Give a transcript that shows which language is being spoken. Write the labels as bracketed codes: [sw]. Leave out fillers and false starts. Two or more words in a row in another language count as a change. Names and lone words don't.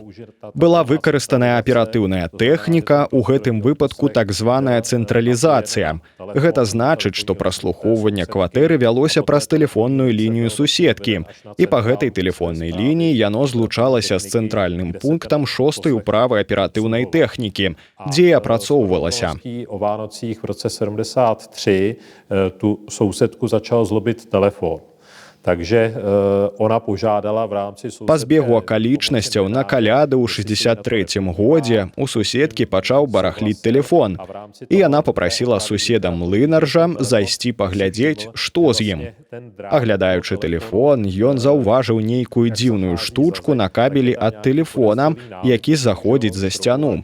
[be] Была выкарыстаная аператыўная тэхніка, у гэтым выпадку так званая цэнтралізацыя. Гэта значыць, што праслухоўванне кватэры вялося праз тэлефонную лінію суседкі, і па гэтай тэлефоннай лініі яно злучалася з цэнтральным пунктам 6-й управы аператыўнай тэхнікі, дзе апрацоўвалася змянілася. [cs] O Vánocích v roce 73 tu sousedku začal zlobit telefon. Takže ona požádala v rámci [be] Па збегу акалічнасцяў на каляды ў 63-м годзе у суседкі пачаў барахліць тэлефон. І яна попрасіла суседа Млынаржа зайсці паглядзець, што з ім. Аглядаючы тэлефон, ён заўважыў нейкую дзіўную штучку на кабелі ад тэлефона, які заходзіць за сцяну.